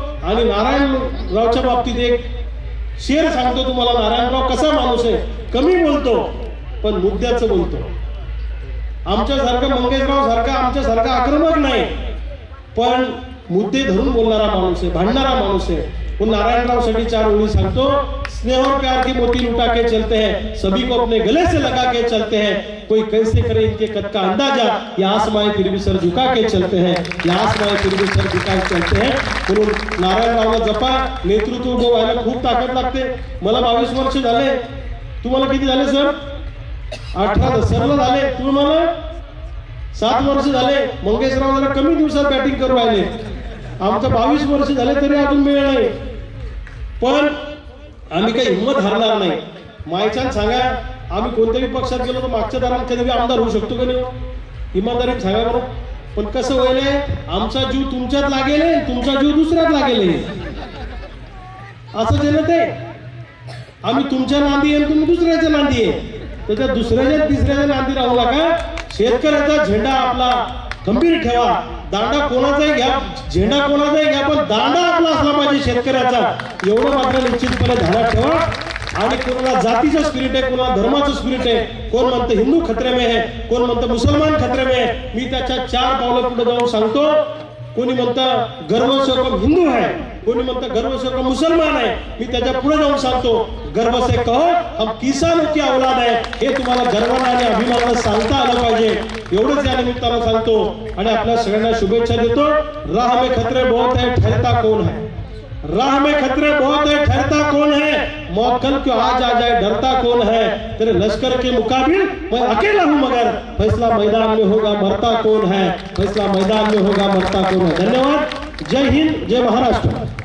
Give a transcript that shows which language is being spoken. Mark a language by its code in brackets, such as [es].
[mr] आणि नारायणरावच्या बाबतीत एक शेर सांगतो तुम्हाला. नारायणराव कसा माणूस आहे, कमी बोलतो पण मुद्द्याचं बोलतो. आमच्यासारखं मंगेशराव सारखा आमच्यासारखा आक्रमक नाही, पण मुद्दे धरून बोलणारा माणूस आहे, भांडणारा माणूस आहे. पण नारायणरावसाठी 4 ओळी सांगतो. [hi] स्नेह और प्यार के मोती लुटा के चलते हैं, सभी को अपने गले से लगा के चलते हैं। कोई कैसे करे इनके कद का अंदाजा, ये आसमाएं फिर भी सर झुका के चलते हैं, ये आसमाएं फिर भी सर झुका के चलते हैं. [mr] म्हणून नारायणरावला जपा. नेतृत्व उभं व्हायला खूप ताकद लागते. मला 22 वर्ष झाले. तुम्हाला किती झाले सर? 18. सरला झाले. तुम्हाला 7 वर्ष झाले. मंगेशराव जरा कमी दिवसात बॅटिंग करू राहिले. आमचं 22 वर्ष झाले तरी अजून मिळ नाही. पण आम्ही काही हिंमत हारणार नाही. मायचान सांगा, आम्ही कोणत्याही पक्षात गेलो तर मागच्या दारात कधी आमदार होऊ शकतो का नाही? इमानदारीने सांगा बरं. पण कसं व्हायलंय, आमचा जीव तुमच्यात लागेल, तुमचा जीव दुसऱ्यात लागेल, असं ना ते. आम्ही तुमच्या नांदी आहे, तुम्ही दुसऱ्याच्या नांदी आहे. तर त्या दुसऱ्याच्या तिसऱ्याच्या नांदी राहू नका. शेतकऱ्याचा झेंडा आपला खंबीर ठेवा. दांडा कोणाचाही घ्या, झेंडा कोणाचाही घ्या, पण दांडा आपला असला पाहिजे शेतकऱ्याचा. एवढं मात्र निश्चितपणे ध्यानात ठेवा. आणि कोणाला जातीचं स्पिरिट आहे, कोणाला धर्माचं स्पिरिट आहे. कोण म्हणतं [hi] हिंदू खतरे में है, कोण म्हणतं मुसलमान खतरे में है. [mr] मी त्याच्या 4 पावलं पुढे जाऊन सांगतो. कोणी म्हणतं [hi] गर्व से कम हिंदू है, [mr] कोणी म्हणतं [hi] गर्व से कम मुसलमान [mr] आहे. मी त्याच्या पुढे जाऊन सांगतो, [hi] गर्व से कहो हम किसानों की औलाद है. [mr] हे तुम्हाला गर्वाने आणि अभिमानाने सांगता आलं पाहिजे. एवढंच या निमित्तानं सांगतो आणि आपल्या सगळ्यांना शुभेच्छा देतो. [hi] राह में खतरे बहुत है, ठहरता कौन है. राह में खतरे बहुत है, ठहरता कौन है. मौत क्यों आज आ जाए, डरता कौन है. तेरे लश्कर के मुकाबिल मैं अकेला हूं, मगर फैसला मैदान में होगा, मरता कौन है. फैसला मैदान में होगा, मरता कौन है. धन्यवाद. जय हिंद, जय महाराष्ट्र.